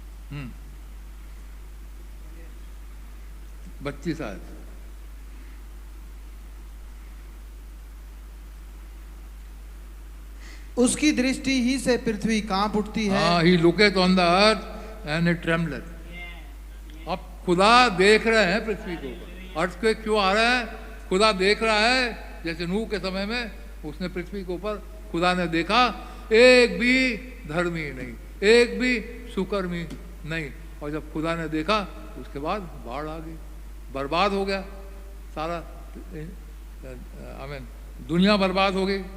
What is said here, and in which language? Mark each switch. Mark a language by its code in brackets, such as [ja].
[hi] हम्म 32 आयत। उसकी दृष्टि ही से पृथ्वी कांप उठती है। [en] He looketh on the earth and it trembleth। [hi] अब खुदा देख रहे हैं पृथ्वी को, अर्थ पे क्यों आ रहा है? खुदा देख रहा है, जैसे नूह के समय में उसने पृथ्वी के ऊपर, खुदा ने देखा एक भी धर्मी नहीं, एक भी सुकर्मी नहीं, और जब खुदा ने देखा उसके बाद बाढ़ आ गई, बर्बाद हो गया सारा, दुनिया बर्बाद हो गई।